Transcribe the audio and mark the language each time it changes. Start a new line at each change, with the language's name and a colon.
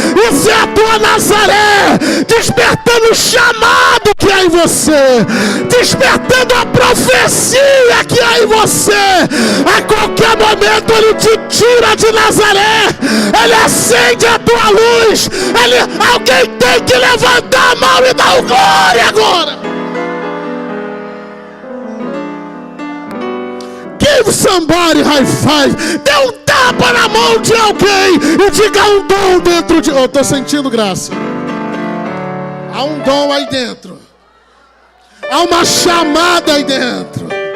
Portuguese: Isso é a tua Nazaré despertando o chamado que há em você, despertando a profecia que há em você. A qualquer momento ele te tira de Nazaré, ele acende a tua luz. Alguém tem que levantar a mão e dar o glória agora.
English: Give somebody high five.
Portuguese: Dê um tapa na mão de alguém e diga: um dom dentro de... Eu estou sentindo graça. Há um dom aí dentro. Há uma chamada aí dentro.